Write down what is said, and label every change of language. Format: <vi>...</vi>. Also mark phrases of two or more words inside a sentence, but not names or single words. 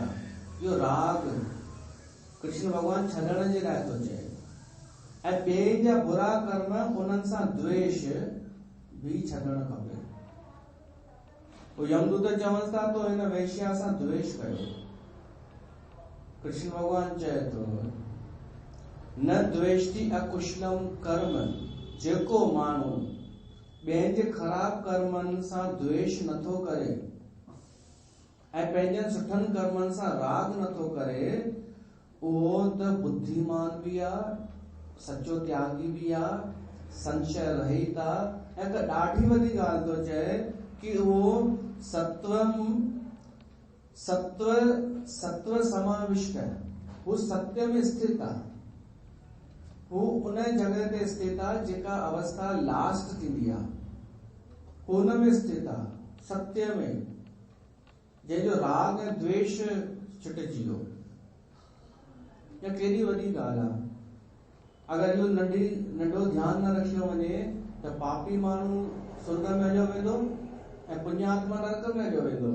<sd>इहो राग कृष्ण भॻवान छॾण जे लाइ थो चए। ऐं ॿिए जा बुरा कर्म, उन्हनि सां द्वेष बि छॾणु खपे। पोइ यमदूत चवनि था तो हिन वेश्या सां द्वेष कयो। कृष्ण भगवान चए थो</sd> <sa>न द्वेष्टि अकुशलम कर्म,</sa> <sd>जेको माण्हू ॿियनि जे ख़राब कर्मनि सां द्वेष नथो करे ऐं पंहिंजनि सुठनि कर्मनि सां राग नथो करे, उहो त बुद्धिमान बि आहे, सचो त्यागी बि आहे, संशय रहित आहे। ऐं ॾाढी वॾी ॻाल्हि थो चए कि</sd> <hi>वो सत्व समाविष्ट है, वो सत्य में स्थित</hi> <sd>आहे, वो उन जगह ते स्थित आहे जेका अवस्था लास्ट थींदी आहे, हुन में स्थित आहे, सत्य में, जंहिंजो राग ऐं द्वेष छुटिजी वियो। या केॾी वॾी ॻाल्हि आहे। अगरि इहो नंढो ध्यानु न रखियो वञे त पापी माण्हू स्वर्ग में हलियो वेंदो ऐं पुण्यात्मा नरक में हलियो वेंदो।</sd>